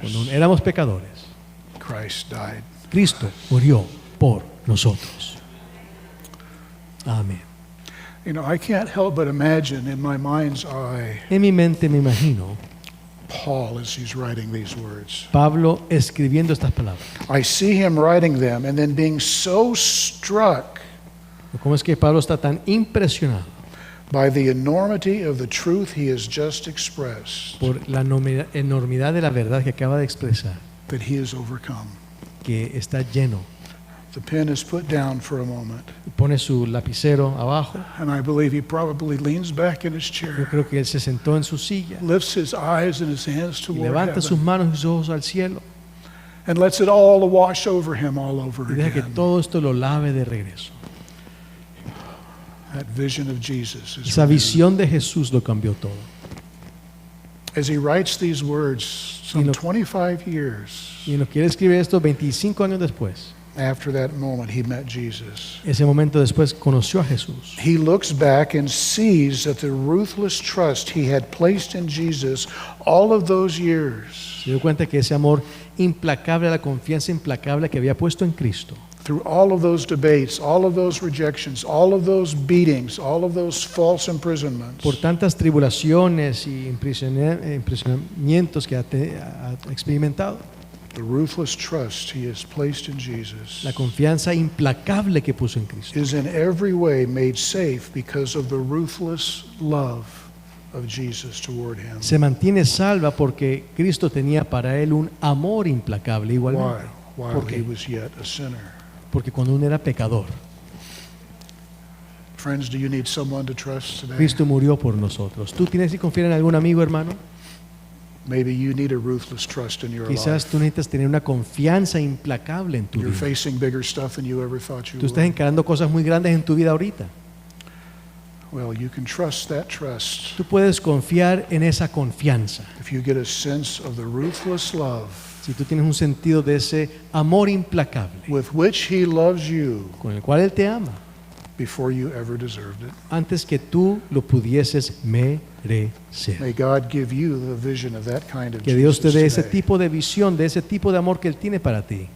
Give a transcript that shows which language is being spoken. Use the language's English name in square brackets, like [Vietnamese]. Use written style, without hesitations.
[Spanish] Cuando éramos pecadores, [English] Christ died. [Spanish] Cristo murió por nosotros. Amén. [English] You know, I can't help but imagine in my mind's eye [Spanish] En mi mente me imagino [English] Paul as he's writing these words. [Spanish] Pablo escribiendo estas palabras. [English] I see him writing them and then being so struck [Spanish] ¿Cómo es que Pablo está tan impresionado [English] by the enormity of the truth he has just expressed [Spanish] por la enormidad de la verdad que acaba de expresar, [English] that he has overcome? [Spanish] que está lleno? [English] The pen is put down for a moment, [Spanish] Pone su lapicero abajo. [English] and I believe he probably leans back in his [Spanish] Yo [English] chair, [Spanish] creo que él se sentó en su silla [English] lifts his eyes and his hands [Spanish] y [English] toward [Spanish] levanta sus [English] heaven, [Spanish] manos y sus ojos al cielo [English] and lets it all wash over him all over [Spanish] y deja que [English] again. [Spanish] todo esto lo lave de regreso. [English] That vision of Jesus is [Spanish] Esa [English] renewed. [Spanish] visión de Jesús lo cambió todo. [English] As he writes these words, some [Spanish] Y lo- [English] 25 years [Spanish] Y nos quiere escribir esto 25 años después. [English] after that moment, he met Jesus. [Spanish] Ese momento después conoció a Jesús. [English] He looks back and sees that the ruthless trust he had placed in Jesus all of those years, [Spanish] Se dio cuenta que ese amor implacable, la confianza implacable que había puesto en Cristo, [English] through all of those debates, all of those rejections, all of those beatings, all of those false imprisonments, [Spanish] por tantas tribulaciones y impresionamientos que ha experimentado, [English] the ruthless trust he has placed in Jesus [Spanish] la confianza implacable que puso en Cristo, [English] is in every way made safe because of the ruthless love of Jesus toward him. [Spanish] se mantiene salva porque Cristo tenía para él un amor implacable [English] Why? [Spanish] igualmente. [English] While [Spanish] ¿Por qué? [English] he was yet a sinner. [Spanish] Porque cuando uno era pecador, [English] Friends, do you need someone to trust today? [Spanish] Cristo murió por nosotros. ¿Tú tienes que confiar en algún amigo, hermano? [English] Maybe you need a ruthless trust in your [Spanish] Quizás [English] life. [Spanish] tú necesitas tener una confianza implacable en tu [English] You're [Spanish] vida. [English] facing bigger stuff than you ever thought you [Spanish] Tú estás [English] would. [Spanish] encarando cosas muy grandes en tu vida ahorita. [English] Well, you can trust that trust [Spanish] Tú puedes confiar en esa confianza. [English] if you get a sense of the ruthless love [Spanish] Si tú tienes un sentido de ese amor implacable [English] with which He loves you [Spanish] con el cual Él te ama [English] before you ever deserved it. [Spanish] antes que tú lo pudieses merecer. [English] May God give you the vision of that kind of [Spanish] Que Dios te dé [English] Jesus [Spanish] ese [English] today. [Spanish] tipo de visión, de ese tipo de amor que Él tiene para ti.